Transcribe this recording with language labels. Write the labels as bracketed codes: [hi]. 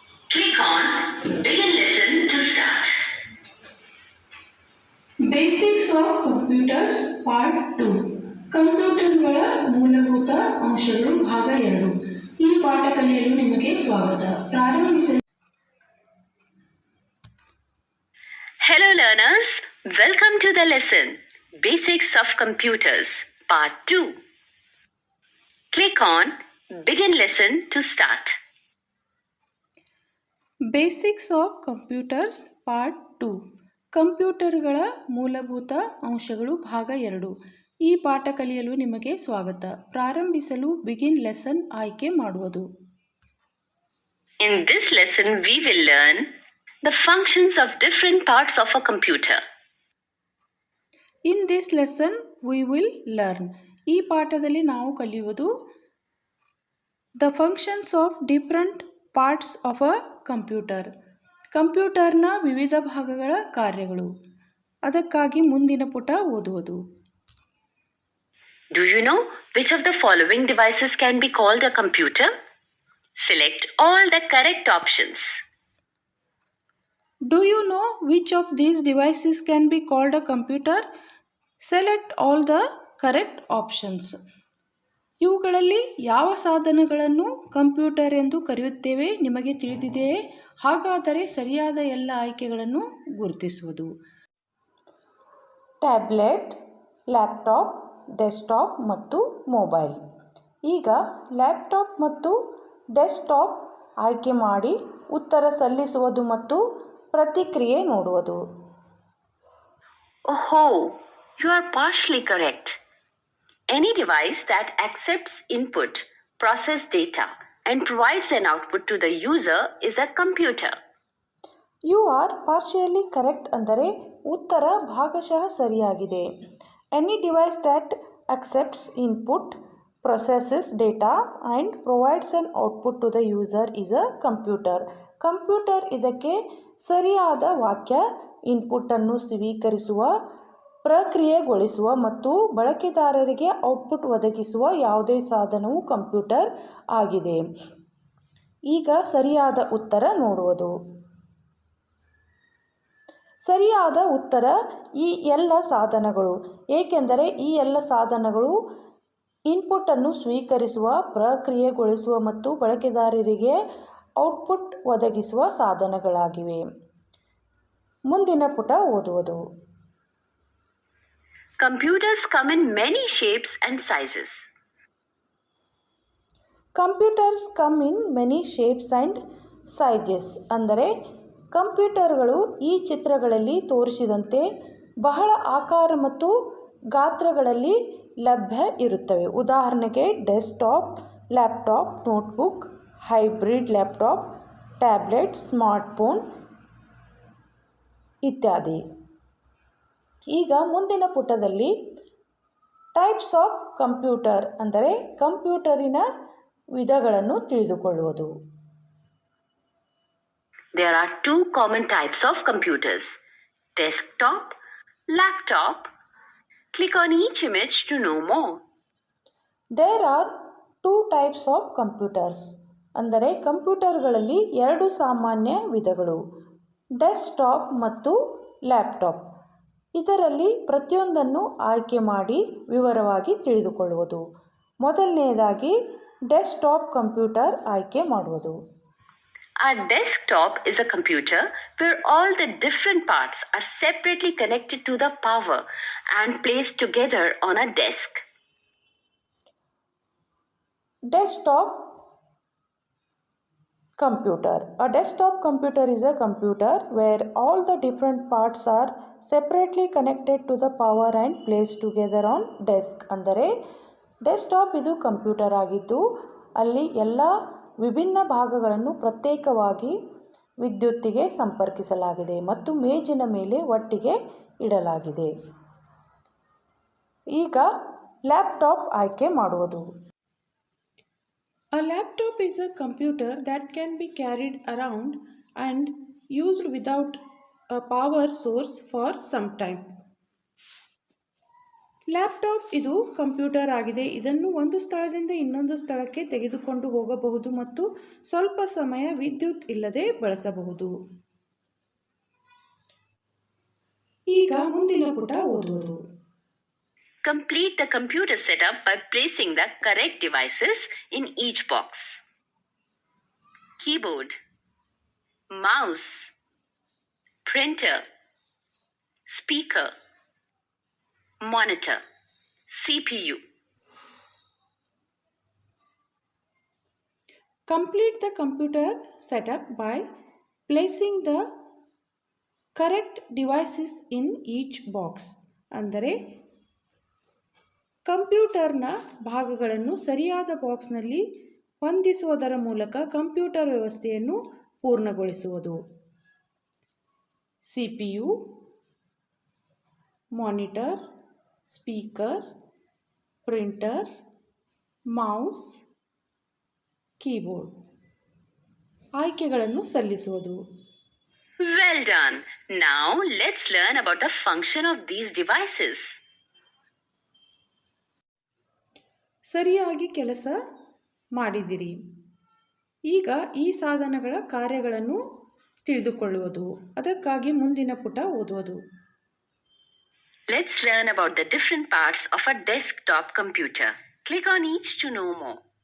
[en] Click on Begin Lesson to start. Basics of computers part 2 [kn] ಕಂಪ್ಯೂಟರ್ಗಳ ಮೂಲಭೂತ ಅಂಶಗಳು ಭಾಗ 2. ಈ ಪಾಠ ಕಲಿಯಲು ನಿಮಗೆ ಸ್ವಾಗತ. ಪ್ರಾರಂಭಿಸಲು [en] Hello learners, welcome to the lesson Basics of Computers Part 2. Click on Begin Lesson to start. Basics of computers part 2 [kn] ಕಂಪ್ಯೂಟರ್ಗಳ ಮೂಲಭೂತ ಅಂಶಗಳು ಭಾಗ 2. ಈ ಪಾಠ ಕಲಿಯಲು ನಿಮಗೆ ಸ್ವಾಗತ. ಪ್ರಾರಂಭಿಸಲು ಬಿಗಿನ್ ಲೆಸನ್ ಆಯ್ಕೆ ಮಾಡುವುದು. [en] In this lesson we will learn the functions of different parts of a computer. In this lesson we will learn. [kn] ಈ ಪಾಠದಲ್ಲಿ ನಾವು ಕಲಿಯುವುದು [en] The functions of different parts of a computer. [kn] ಕಂಪ್ಯೂಟರ್ನ ವಿವಿಧ ಭಾಗಗಳ ಕಾರ್ಯಗಳು. ಅದಕ್ಕಾಗಿ ಮುಂದಿನ ಪುಟ ಓದುವುದು. [en] Do you know which of the following devices can be called a computer? Select all the correct options. Do you know which of these devices can be called a computer? Select all the correct options. [kn] ಇವುಗಳಲ್ಲಿ ಯಾವ ಸಾಧನಗಳನ್ನು computer ಎಂದು ಕರೆಯುತ್ತೇವೆ ನಿಮಗೆ ತಿಳಿದಿದೆಯೇ? ಹಾಗಾದರೆ ಸರಿಯಾದ ಎಲ್ಲ ಆಯ್ಕೆಗಳನ್ನು ಗುರುತಿಸುವುದು. ಟ್ಯಾಬ್ಲೆಟ್, ಲ್ಯಾಪ್ಟಾಪ್, ಡೆಸ್ಕ್ಟಾಪ್ ಮತ್ತು ಮೊಬೈಲ್. ಈಗ ಲ್ಯಾಪ್ಟಾಪ್ ಮತ್ತು ಡೆಸ್ಕ್ಟಾಪ್ ಆಯ್ಕೆ ಮಾಡಿ ಉತ್ತರ ಸಲ್ಲಿಸುವುದು ಮತ್ತು ಪ್ರತಿಕ್ರಿಯೆ ನೋಡುವುದು. [en] Oh, you are partially correct. Any device that accepts input, processes data, and provides an output to the user is a computer. You are partially correct [kn] ಅಂದರೆ ಉತ್ತರ ಭಾಗಶಃ ಸರಿಯಾಗಿದೆ. [en] Any device that accepts input, processes data and provides an output to the user is a computer. [kn] Computer ಇದಕ್ಕೆ ಸರಿಯಾದ ವಾಕ್ಯ. ಇನ್ಪುಟ್ಟನ್ನು ಸ್ವೀಕರಿಸುವ, ಪ್ರಕ್ರಿಯೆಗೊಳಿಸುವ ಮತ್ತು ಬಳಕೆದಾರರಿಗೆ ಔಟ್ಪುಟ್ ಒದಗಿಸುವ ಯಾವುದೇ ಸಾಧನವು ಕಂಪ್ಯೂಟರ್ ಆಗಿದೆ. ಈಗ ಸರಿಯಾದ ಉತ್ತರ ನೋಡುವುದು. ಸರಿಯಾದ ಉತ್ತರ ಈ ಎಲ್ಲ ಸಾಧನಗಳು, ಏಕೆಂದರೆ ಈ ಎಲ್ಲ ಸಾಧನಗಳು ಇನ್ಪುಟ್ಟನ್ನು ಸ್ವೀಕರಿಸುವ, ಪ್ರಕ್ರಿಯೆಗೊಳಿಸುವ ಮತ್ತು ಬಳಕೆದಾರರಿಗೆ ಔಟ್ಪುಟ್ ಒದಗಿಸುವ ಸಾಧನಗಳಾಗಿವೆ. ಮುಂದಿನ ಪುಟ ಓದುವುದು. [en] Computers come in many shapes and sizes. Computers come in many shapes and sizes [kn] ಅಂದರೆ ಕಂಪ್ಯೂಟರ್ಗಳು ಈ ಚಿತ್ರಗಳಲ್ಲಿ ತೋರಿಸಿದಂತೆ ಬಹಳ ಆಕಾರ ಮತ್ತು ಗಾತ್ರಗಳಲ್ಲಿ ಲಭ್ಯ ಇರುತ್ತವೆ. ಉದಾಹರಣೆಗೆ desktop, laptop, notebook, hybrid laptop, tablet, smartphone ಇತ್ಯಾದಿ. ಈಗ ಮುಂದಿನ ಪುಟದಲ್ಲಿ [en] types of computer [kn] ಅಂದರೆ ಕಂಪ್ಯೂಟರಿನ ವಿಧಗಳನ್ನು ತಿಳಿದುಕೊಳ್ಳುವುದು. [en] There are two common types of computers: desktop, laptop. Click on each image to know more. There are two types of computers [kn] ಅಂದರೆ ಕಂಪ್ಯೂಟರ್ಗಳಲ್ಲಿ ಎರಡು ಸಾಮಾನ್ಯ ವಿಧಗಳು, ಡೆಸ್ಕ್ಟಾಪ್ ಮತ್ತು ಲ್ಯಾಪ್ಟಾಪ್. ಇದರಲ್ಲಿ ಪ್ರತಿಯೊಂದನ್ನು ಆಯ್ಕೆ ಮಾಡಿ ವಿವರವಾಗಿ ತಿಳಿದುಕೊಳ್ಳುವುದು. ಮೊದಲನೆಯದಾಗಿ ಡೆಸ್ಕ್ಟಾಪ್ ಕಂಪ್ಯೂಟರ್ ಆಯ್ಕೆ ಮಾಡುವುದು. [en] A desktop is a computer where all the different parts are separately connected to the power and placed together on a desk. Desktop computer. A desktop computer is a computer where all the different parts are separately connected to the power and placed together on desk. [kn] ಅಂದರೆ desktop ಇದು computer ಆಗಿದ್ದು ಅಲ್ಲಿ ಎಲ್ಲ ವಿಭಿನ್ನ ಭಾಗಗಳನ್ನು ಪ್ರತ್ಯೇಕವಾಗಿ ವಿದ್ಯುತ್ತಿಗೆ ಸಂಪರ್ಕಿಸಲಾಗಿದೆ ಮತ್ತು ಮೇಜಿನ ಮೇಲೆ ಒಟ್ಟಿಗೆ ಇಡಲಾಗಿದೆ. ಈಗ ಲ್ಯಾಪ್ಟಾಪ್ ಆಯ್ಕೆ ಮಾಡುವುದು. [en] A laptop is a computer that can be carried around and used without a power source for some time. [kn] Laptop ಇದು ಕಂಪ್ಯೂಟರ್ ಆಗಿದೆ. ಇದನ್ನು ಒಂದು ಸ್ಥಳದಿಂದ ಇನ್ನೊಂದು ಸ್ಥಳಕ್ಕೆ ತೆಗೆದುಕೊಂಡು ಹೋಗಬಹುದು ಮತ್ತು ಸ್ವಲ್ಪ ಸಮಯ ವಿದ್ಯುತ್ ಇಲ್ಲದೆ ಬಳಸಬಹುದು. ಈಗ ಮುಂದಿನ ಪುಟ ಓದುವುದು. [en] Complete the computer setup by placing the correct devices in each box. Keyboard, mouse, printer, speaker, monitor, CPU. Complete the computer setup by placing the correct devices in each box. [kn] ಅಂದರೆ ಕಂಪ್ಯೂಟರ್ನ ಭಾಗಗಳನ್ನು ಸರಿಯಾದ ಬಾಕ್ಸ್ನಲ್ಲಿ ಹೊಂದಿಸುವುದರ ಮೂಲಕ ಕಂಪ್ಯೂಟರ್ ವ್ಯವಸ್ಥೆಯನ್ನು ಪೂರ್ಣಗೊಳಿಸುವುದು. CPU, monitor, speaker, printer, mouse, keyboard ಆಯ್ಕೆಗಳನ್ನು ಸಲ್ಲಿಸುವುದು. [en] Well done. Now let's learn about the function of these devices. [kn] ಸರಿಯಾಗಿ ಕೆಲಸ ಮಾಡಿದಿರಿ. ಈಗ ಈ ಸಾಧನಗಳ ಕಾರ್ಯಗಳನ್ನು ತಿಳಿದುಕೊಳ್ಳುವುದು. ಅದಕ್ಕಾಗಿ ಮುಂದಿನ ಪುಟ ಓದುವುದು. [en] Let's learn about the different parts of a desktop computer. Click on each to know more.